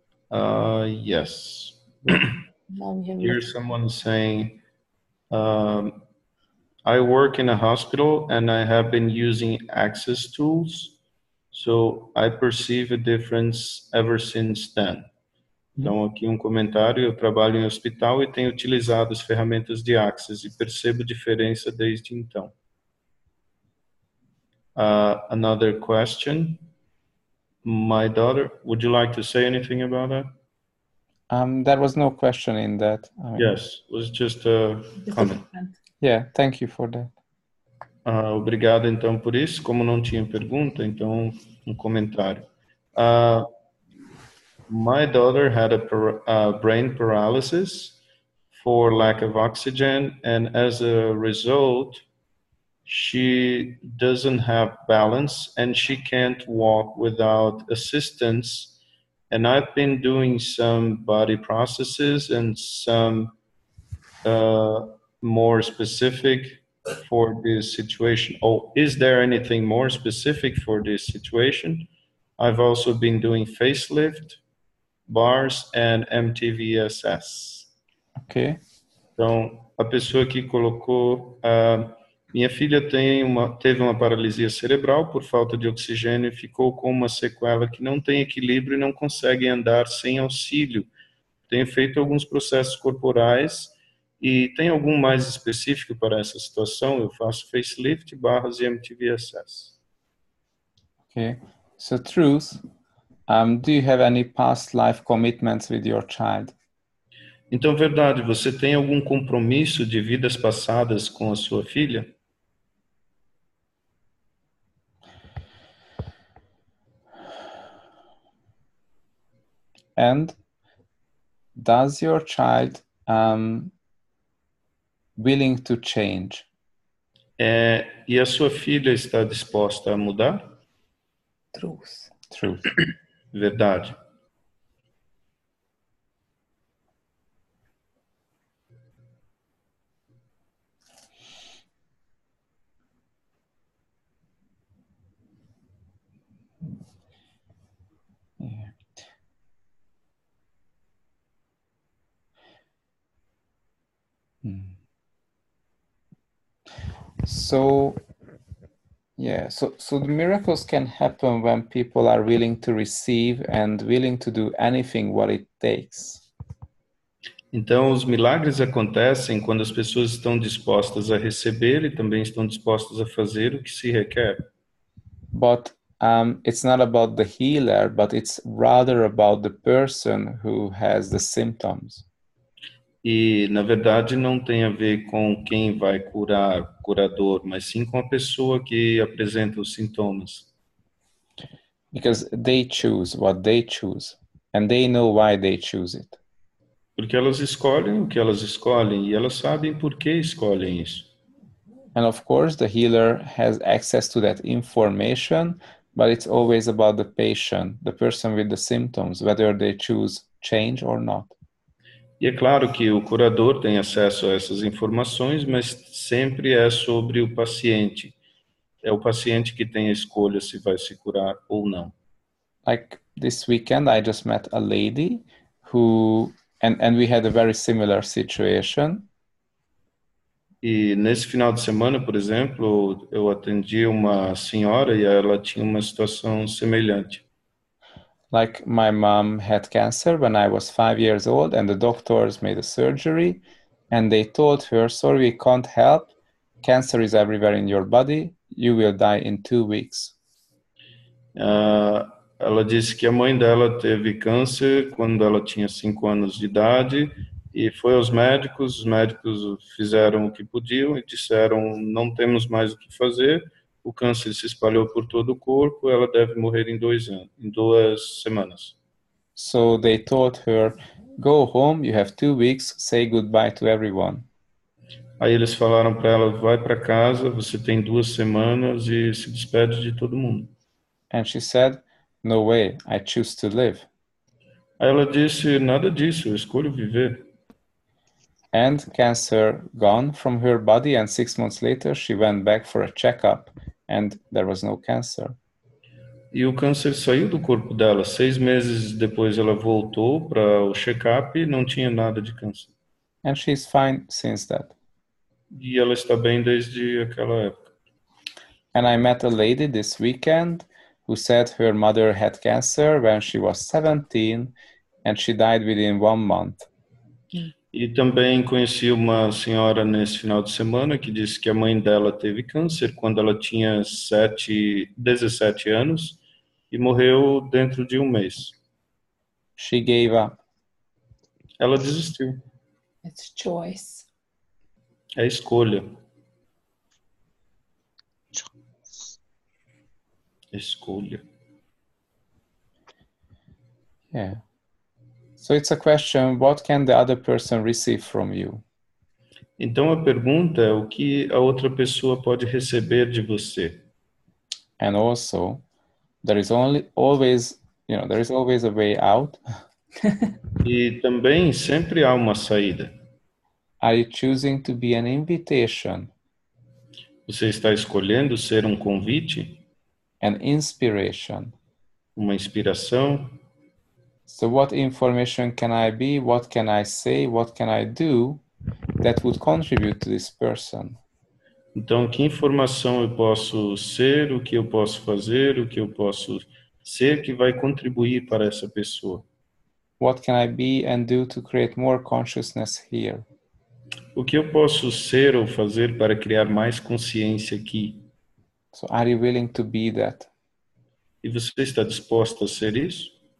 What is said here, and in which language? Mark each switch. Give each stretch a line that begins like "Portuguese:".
English: Yes. Here's someone saying, I work in a hospital and I have been using access tools, so I perceive a difference ever since then.
Portuguese: Então, aqui um comentário, eu trabalho em hospital e tenho utilizado as ferramentas de Access e percebo diferença desde então.
English: Another question. My daughter, would you like to say anything about that? There was no question in that. Yes, it was just a comment. Yeah, thank you for that.
Portuguese: Obrigado, então, por isso. Como não tinha pergunta, então, um comentário.
English: My daughter had a brain paralysis for lack of oxygen, and as a result, she doesn't have balance and she can't walk without assistance. And I've been doing some body processes and some more specific for this situation. Oh, is there anything more specific for this situation? I've also been doing facelift, bars, and MTVSS. Okay.
Portuguese: Então, a pessoa que colocou, minha filha teve uma paralisia cerebral por falta de oxigênio e ficou com uma sequela que não tem equilíbrio e não consegue andar sem auxílio. Tenho feito alguns processos corporais e tem algum mais específico para essa situação? Eu faço facelift, barras e MTVSS.
English: Okay. So truth, do you have any past life commitments with your child?
Portuguese: Então, verdade, você tem algum compromisso de vidas passadas com a sua filha?
English: And does your child willing to change?
Portuguese: E a sua filha está disposta a mudar?
English: Truth. Truth.
Portuguese: Verdade.
English: So yeah, so the miracles can happen when people are willing to receive and willing to do anything what it takes.
Portuguese: Então, os milagres acontecem quando as pessoas estão dispostas a receber e também estão dispostas a fazer o que se requer.
English: But it's not about the healer, but it's rather about the person who has the symptoms.
Portuguese: E, na verdade, não tem a ver com quem vai curar, curador, mas sim com a pessoa que apresenta os sintomas.
English: Because they choose what they choose, and they know why they choose it.
Portuguese: Porque elas escolhem o que elas escolhem e elas sabem por que escolhem isso.
English: And of course, the healer has access to that information, but it's always about the patient, the person with the symptoms, whether they choose change or not.
Portuguese: E é claro que o curador tem acesso a essas informações, mas sempre é sobre o paciente. É o paciente que tem a escolha se vai se curar ou não.
English: Like this weekend, I just met a lady who, and we had a very similar situation.
Portuguese: E nesse final de semana, por exemplo, eu atendi uma senhora e ela tinha uma situação semelhante.
English: Like my mom had cancer when I was 5 years old, and the doctors made a surgery, and they told her, sorry, we can't help. Cancer is everywhere in your body. You will die in 2 weeks.
Portuguese: Ela disse que a mãe dela teve câncer quando ela tinha 5 anos de idade e foi aos médicos, os médicos fizeram o que podiam e disseram, não temos mais o que fazer, o câncer se espalhou por todo o corpo, ela deve morrer em 2 semanas.
English: So they told her, go home, you have 2 weeks, say goodbye to everyone.
Portuguese: Aí eles falaram para ela, vai para casa, você tem 2 semanas e se despede de todo mundo.
English: And she said, no way, I choose to live.
Portuguese: Aí ela disse, nada disso, eu escolho viver.
English: And cancer gone from her body, and 6 months later she went back for a checkup, and there was no cancer.
Portuguese: E o câncer saiu do corpo dela. 6 meses depois ela voltou para o check-up e não tinha nada de câncer.
English: And she's fine since that.
Portuguese: E ela está bem desde aquela época.
English: And I met a lady this weekend who said her mother had cancer when she was 17 and she died within 1 month.
Portuguese: E também conheci uma senhora nesse final de semana que disse que a mãe dela teve câncer quando ela tinha 17 anos e morreu dentro de 1 mês.
English: She gave up.
Portuguese: Ela desistiu.
English: It's choice.
Portuguese: É escolha. Escolha.
English: Yeah. So it's a question, what can the other person receive from you?
Portuguese: Então a pergunta é o que a outra pessoa pode receber de você.
English: And also, there is always a way out.
Portuguese: E também sempre há uma saída.
English: Are you choosing to be an invitation,
Portuguese: Você está escolhendo ser um convite,
English: an inspiration?
Portuguese: uma inspiração?
English: So what information can I be? What can I say? What can I do that would contribute to this person?
Portuguese: Então, que informação eu posso ser, o que eu posso fazer, o que eu posso ser que vai contribuir para essa pessoa?
English: What can I be and do to create more consciousness here?
Portuguese: O que eu posso ser ou fazer para criar mais consciência aqui?
English: So are you willing to be that,
Portuguese: E você está disposto a ser isso?